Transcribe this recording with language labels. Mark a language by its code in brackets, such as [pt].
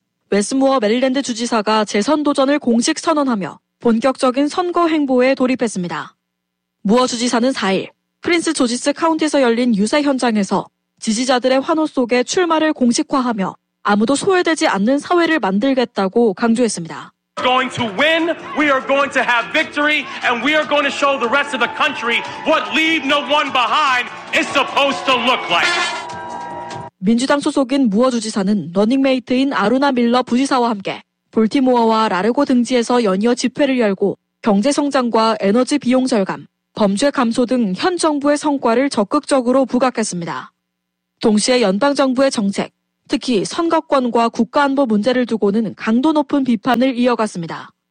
[ko] 웨스모어 메릴랜드 주지사가 재선 도전을 공식 선언하며 본격적인 선거 행보에 돌입했습니다. 무어 주지사는 4일 프린스 조지스 카운티에서 열린 유세 현장에서 지지자들의 환호 속에 출마를 공식화하며 아무도 소외되지 않는 사회를 만들겠다고 강조했습니다. [en] We're going to win. We are going to have victory and we are going to show the rest of the country what leave no one behind is supposed to look like. [ko] 민주당 소속인 무어 주지사는 러닝메이트인 아루나 밀러 부지사와 함께 볼티모어와 라르고 등지에서 연이어 집회를 열고 경제성장과 에너지 비용 절감, 범죄 감소 등 현 정부의 성과를 적극적으로 부각했습니다. 동시에 연방정부의 정책, 특히 선거권과 국가안보 문제를 두고는 강도 높은 비판을 이어갔습니다.